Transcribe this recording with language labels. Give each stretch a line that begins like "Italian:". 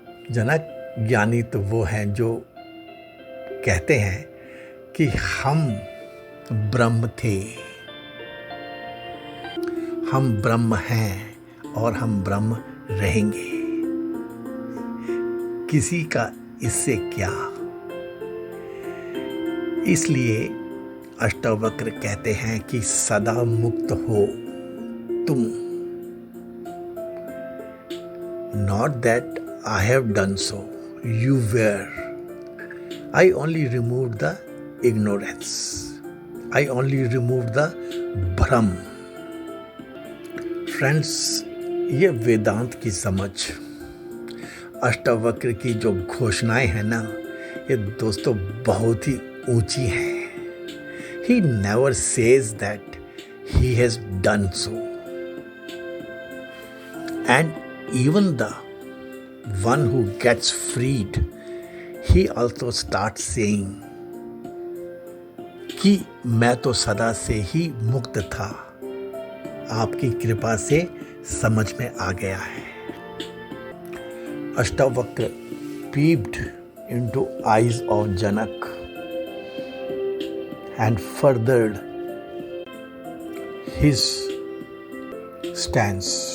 Hindi: जनक, ज्ञानी तो वो हैं जो कहते हैं कि हम ब्रह्म थे, हम ब्रह्म हैं और हम ब्रह्म रहेंगे। किसी का इससे क्या? इसलिए अष्टावक्र कहते हैं कि सदा मुक्त हो तुम।
English: Not that I have done so, you were. I only removed the ignorance. I only removed the भ्रम।
Hindi: फ्रेंड्स, ये वेदांत की समझ, अष्टावक्र की जो घोषणाएं हैं ना, ये दोस्तों बहुत ही ऊंची हैं।
English: He never says that he has done so. And even the one who gets freed, he also starts saying
Hindi: कि मैं तो सदा से ही मुक्त था, आपकी कृपा से समझ में आ गया है।
English: Ashtavakra peeped into eyes of Janak and furthered his stance.